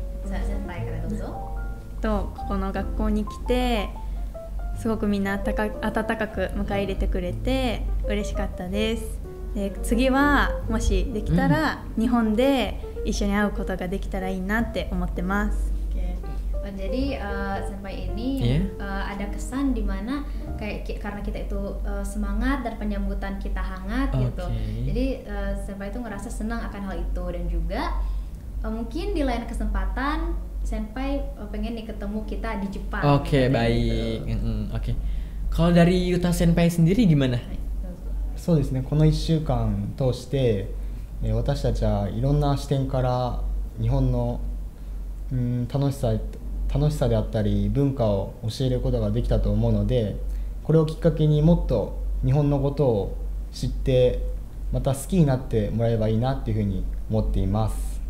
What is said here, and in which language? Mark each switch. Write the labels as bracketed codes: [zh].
[ja] 先輩からどうぞ。ここの学校に来てすごくみんな温かく迎え入れてくれて嬉しかったです。で次はもしできたら、日本で一緒に会うことができたらいいなって思ってます。 [id] Jadi Senpai ini ada kesan di mana kayak karena kita itu semangat dan penyambutan kita hangat gitu. Jadi Senpai itu ngerasa senang akan hal itu dan juga mungkin di lain kesempatan Senpai pengen nih ketemu kita di Jepang. Baik. Kalau dari Yuta Senpai sendiri gimana? [ja] そうですね。この1週間通して、私たちはいろんな視点から日本の、楽しさであったり文化を教えることができたと思うので、これをきっかけにもっと日本のことを知ってまた好きになってもらえばいいなっていうふうに思っています。